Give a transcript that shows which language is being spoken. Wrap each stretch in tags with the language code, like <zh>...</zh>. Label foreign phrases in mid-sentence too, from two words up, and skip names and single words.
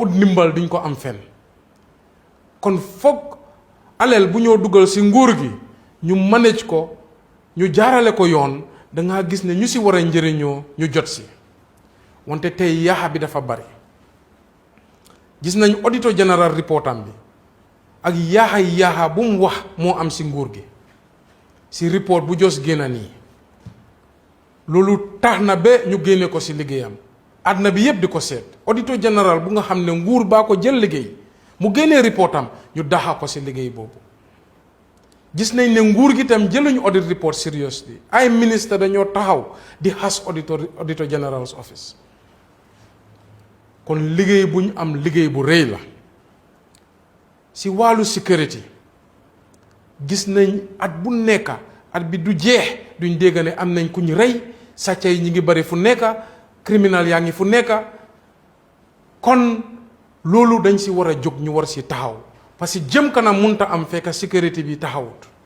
<wo>ut ndimbal duñ ko am fenn kon foog alal bu ñoo dugal si nguur gi ñu manage ko ñu jaarale ko yoon dangaa gis ne ñu si war a njëriñoo ñu jot si wante tey yaaxa bi dafa bari gis nañ</wo> <en>auditor general</en> <wo>reportam bi ak yaaxa bu mu wax moo am si nguur gi si report bu jos génna nii loolu tax na ba ñu génne ko si liggéeyam àdduna bi yépp di ko seet</wo> <en>auditor general</en> <wo>bu nga xam ne nguur baa ko jël liggéey mu génnee reportam ñu daxa ko si liggéey boobu gis nañ ne nguur gi tam jëluñu</wo> <en>audit report seriously</en> <wo>ay ministre dañoo taxaw di xas</wo> <en>auditor general's office</en> <wo>kon liggéey bu ñu am liggéey bu rëy la si wàllu sécurité gis nañ at bu nekk at bi du jeex duñ dégg ne am nañ ku ñu rey sàcca yi ñi ngi bari fu nekk criminal yaa ngi fu nekk kon loolu dañ si war a jóg ñu war si taxaw</wo> <fr>parce que</fr> <wo>jëm kanam munta am fekk sécurité bi taxawut</wo>